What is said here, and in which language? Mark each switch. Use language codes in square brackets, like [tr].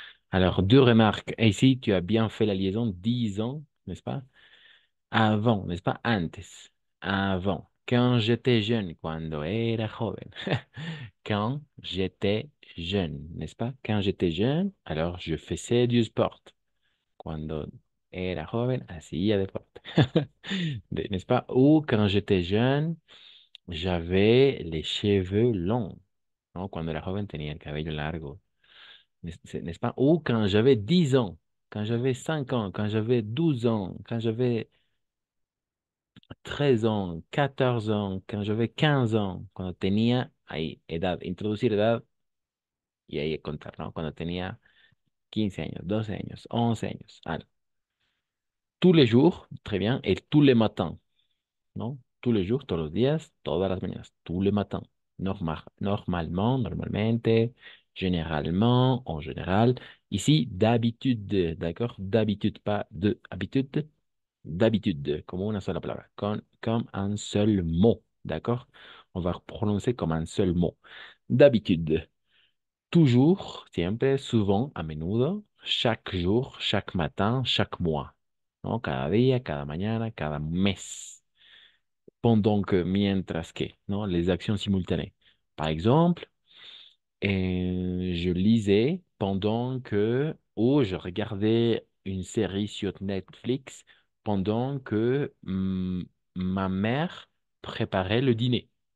[fr] Alors, deux remarques. Ici, tu as bien fait la liaison 10 ans, n'est-ce pas? Avant, n'est-ce pas? Antes, avant. Quand j'étais jeune, [es] cuando era joven. [fr] Quand j'étais jeune, n'est-ce pas? Quand j'étais jeune, alors je faisais du sport. [es] Cuando era joven, hacía deporte. [fr] N'est-ce pas? Ou quand j'étais jeune, j'avais les cheveux longs. [es] ¿No? Cuando era joven tenía el cabello largo. [fr] N'est-ce pas? Ou quand j'avais 10 ans, quand j'avais 5 ans, quand j'avais 12 ans, quand j'avais 13 ans, 14 ans, quand j'avais 15 ans, [es] cuando tenía ahí edad, introducir edad y ahí contar, ¿no? Cuando tenía 15 años, 12 años, 11 años. [fr] Alors, tous les jours, très bien, et tous les matins, ¿no? Tous les jours, [es] todos los días, todas las mañanas, [fr] tous les matins. Normalement, normalmente, généralement, en général. Ici, d'habitude, d'accord? D'habitude, pas de habitude, d'habitude, comme [es] una sola palabra, [fr] comme un seul mot, d'accord? On va prononcer comme un seul mot. D'habitude, toujours, siempre, souvent, [es] a menudo, [fr] chaque jour, chaque matin, chaque mois, ¿no? Cada día, cada mañana, cada mes. Pendant que, mientras que, ¿no? Les actions simultanées. Par exemple, je lisais pendant que, ou je regardais une série sur Netflix pendant que ma mère préparait le dîner.